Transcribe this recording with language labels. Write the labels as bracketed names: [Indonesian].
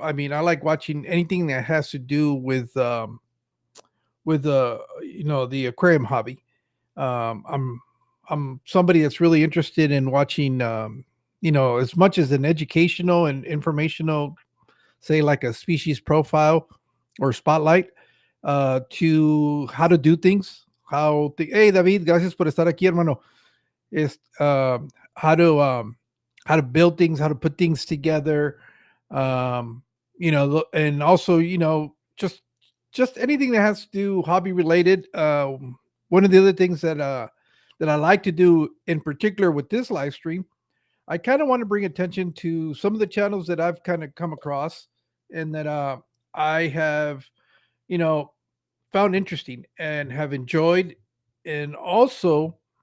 [English] I mean, I like watching anything that has to do with the aquarium hobby. I'm somebody that's really interested in watching as much as an educational and informational, say like a species profile or spotlight, to how to do things. [Spanish] Hey David, gracias por estar aquí, hermano. [English] Es how to how to build things, how to put things together, and also just anything that has to do hobby related. One of the other things that I like to do in particular with this live stream, I kind of want to bring attention to some of the channels that I've kind of come across and that I have, you know, found interesting and have enjoyed, and also